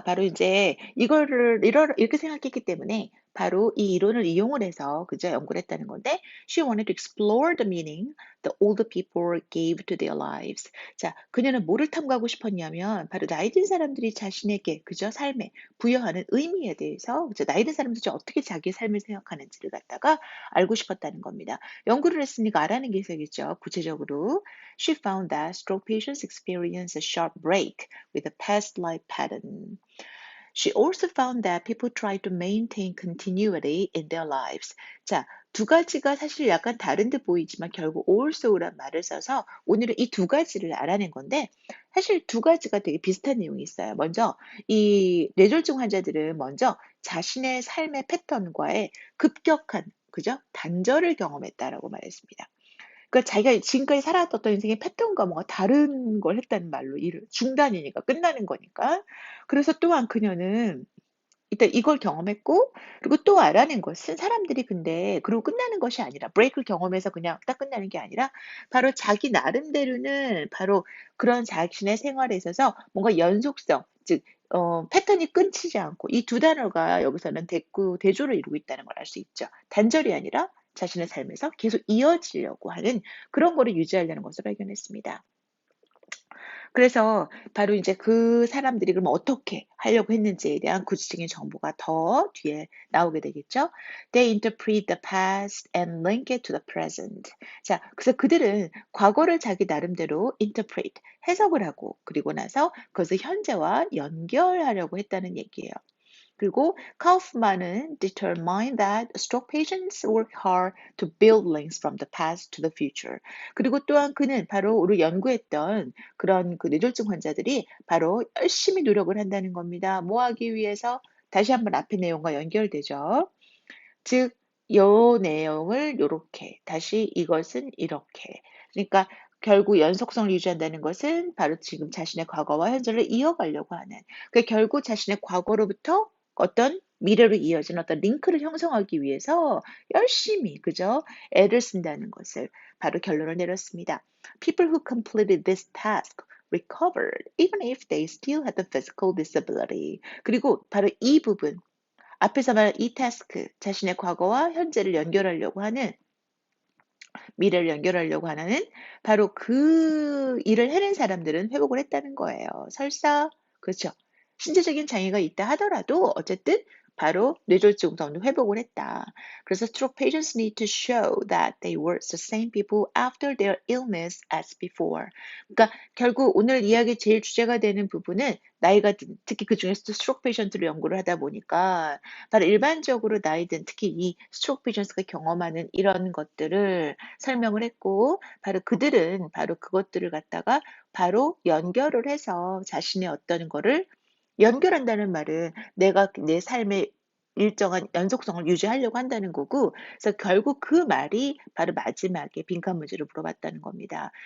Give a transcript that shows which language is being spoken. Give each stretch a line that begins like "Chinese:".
Korean: 바로 이제 이렇게 생각했기 때문에 바로 이 이론을 이용을 해서 그저 연구를 했다는 건데
English: she wanted to explore the meaning the older people gave to their lives.
Korean: 자, 그녀는 뭐를 탐구하고 싶었냐면 바로 나이 든 사람들이 자신에게 그저 삶에 부여하는 의미에 대해서 그죠? 나이 든 사람들이 어떻게 자기 삶을 생각하는지를 갖다가 알고 싶었다는 겁니다. 연구를 했으니까 알아낸 게 있어야겠죠. 구체적으로
English: she found that stroke patients experience a sharp break with a past life pattern. She also found that people try to maintain continuity in their lives.
Korean: 자, 두 가지가 사실 약간 다른 듯 보이지만 결국 also란 말을 써서 오늘은 이 두 가지를 알아낸 건데 사실 두 가지가 되게 비슷한 내용이 있어요. 먼저 이 뇌졸중 환자들은 먼저 자신의 삶의 패턴과의 급격한 그죠? 단절을 경험했다라고 말했습니다. 그러니까 자기가 지금까지 살아왔던 어떤 인생의 패턴과 뭔가 다른 걸 했다는 말로 일을 중단이니까 끝나는 거니까. 그래서 또한 그녀는 일단 이걸 경험했고 그리고 또 알아낸 것은 사람들이 근데 그러고 끝나는 것이 아니라 브레이크를 경험해서 그냥 딱 끝나는 게 아니라 바로 자기 나름대로는 바로 그런 자신의 생활에 있어서 뭔가 연속성 즉 패턴이 끊기지 않고 이 두 단어가 여기서는 대조를 이루고 있다는 걸 알 수 있죠. 단절이 아니라 자신의 삶에서 계속 이어지려고 하는 그런 거를 유지하려는 것을 발견했습니다. 그래서 바로 이제 그 사람들이 그럼 어떻게 하려고 했는지에 대한 구체적인 정보가 더 뒤에 나오게 되겠죠.
English: They interpret the past and link it to the present.
Korean: 자, 그래서 그들은 과거를 자기 나름대로 interpret, 해석을 하고 그리고 나서 그것을 현재와 연결하려고 했다는 얘기예요. 그리고 카우프만은
English: determined that stroke patients work hard to build links from the past to the future.
Korean: 그리고 또한 그는 바로 우리 연구했던 그런 그 뇌졸중 환자들이 바로 열심히 노력을 한다는 겁니다. 뭐 하기 위해서? 다시 한번 앞의 내용과 연결되죠. 즉, 요 내용을 요렇게, 다시 이것은 이렇게. 그러니까 결국 연속성을 유지한다는 것은 바로 지금 자신의 과거와 현재를 이어가려고 하는. 그 결국 자신의 과거로부터 어떤 미래로 이어진 어떤 링크를 형성하기 위해서 열심히, 그죠? 애를 쓴다는 것을 바로 결론을 내렸습니다.
English: People who completed this task recovered, even if they still had the physical disability.
Korean: 그리고 바로 이 부분, 앞에서 말한 이 태스크, 자신의 과거와 현재를 연결하려고 하는, 미래를 연결하려고 하는 바로 그 일을 해낸 사람들은 회복을 했다는 거예요. 설사, 그렇죠. 신체적인 장애가 있다 하더라도 어쨌든 바로 뇌졸중 정도 회복을 했다. 그래서
English: stroke patients need to show that they were the same people after their illness as before.
Korean: 그러니까 결국 오늘 이야기 제일 주제가 되는 부분은 나이가 특히 그중에서도 스트로크 페이션트를 연구를 하다 보니까 바로 일반적으로 나이든 특히 이 스트로크 페이션트가 경험하는 이런 것들을 설명을 했고 바로 그들은 바로 그것들을 갖다가 바로 연결을 해서 자신의 어떤 거를 연결한다는 말은 내가 내 삶의 일정한 연속성을 유지하려고 한다는 거고 그래서 결국 그 말이 바로 마지막에 빈칸 문제로 물어봤다는 겁니다.